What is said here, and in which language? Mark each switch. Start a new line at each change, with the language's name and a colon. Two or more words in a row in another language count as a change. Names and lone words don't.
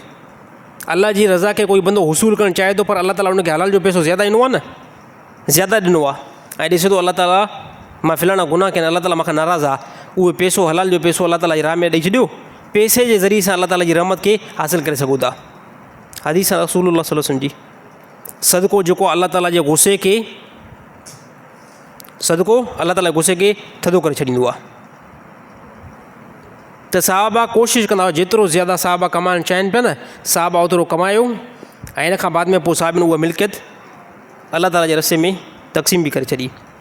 Sindhi: अल्लाह जी रज़ा खे कोई बंदो हुसूल करणु चाहे थो, पर अल्लाह ताला उनखे हलाल जो पैसो ज़्यादा ॾिनो आहे न, ज़्यादा ॾिनो आहे। ऐं ॾिसे थो अल्लाह ताला मां फ़िलाणा गुनाह कया, अल्लाह ताला मूंखां नाराज़ आहे, उहो पैसो हलाल जो पैसो अल्लाह ताला जी राह में ॾेई छॾियो। पैसे जे ज़रिए सां अल्लाह ताला जी रहमत खे हासिलु करे सघो था। हदीस
Arabic: رسول الله صلى الله عليه وسلم
Sindhi: जी, सदको जेको अल्लाह ताला जे गुस्से खे, सदको अल्लाह ताला गुस्से खे थधो करे छॾींदो आहे। त साहबा कोशिशि कंदा हुआ जेतिरो ज़्यादा साहबा कमाइणु चाहिनि पिया न, साहबा ओतिरो कमायो। ऐं इन खां बाद में पोइ साहिबनि उहा मिल्कियत अल्लाह ताला जे रस्ते में तक़सीम बि करे छॾी।